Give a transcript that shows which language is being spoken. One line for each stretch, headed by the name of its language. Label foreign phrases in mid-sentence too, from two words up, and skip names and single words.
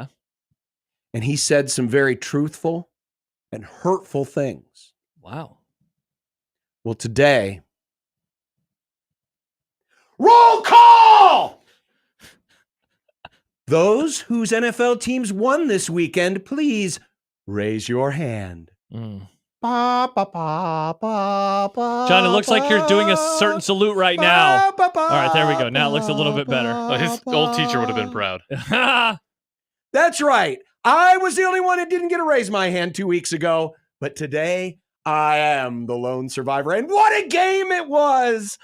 English: And he said some very truthful and hurtful things. Wow. Well, today, roll call! Those whose NFL teams won this weekend, please raise your hand. Mm. Ba, ba, ba, ba, ba, John, it looks like you're doing a certain salute right now. ba, ba, All right, there we go. Now it looks a little bit better. Oh, his old teacher would have been proud. That's right. I was the only one that didn't get to raise my hand 2 weeks ago, but today I am the lone survivor. And what a game it was!